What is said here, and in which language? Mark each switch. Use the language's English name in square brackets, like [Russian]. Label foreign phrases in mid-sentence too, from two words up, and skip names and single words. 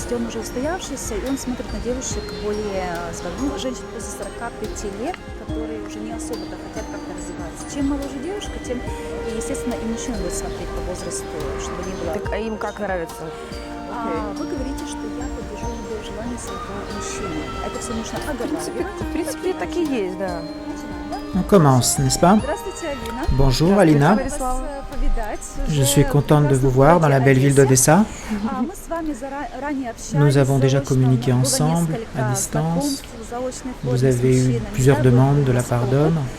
[Russian] уже устоявшийся, и он смотрит на девушек более, скажем, женщин после 45 лет, которые уже не особо-то хотят как-то развиваться. Чем моложе девушка, тем, и, естественно, и мужчина будет смотреть по возрасту, чтобы не было... Так, а им как нравится? Вы говорите, что я поддержу любое желание своего мужчины. Это все нужно оговаривать. В принципе, так и есть, да. [French] On commence, n'est-ce pas? [Russian] Здравствуйте, Алина. [French] Bonjour Alina, je suis contente de vous voir dans la belle ville d'Odessa. Nous avons déjà communiqué ensemble, à distance. Vous avez eu plusieurs demandes de la part d'hommes.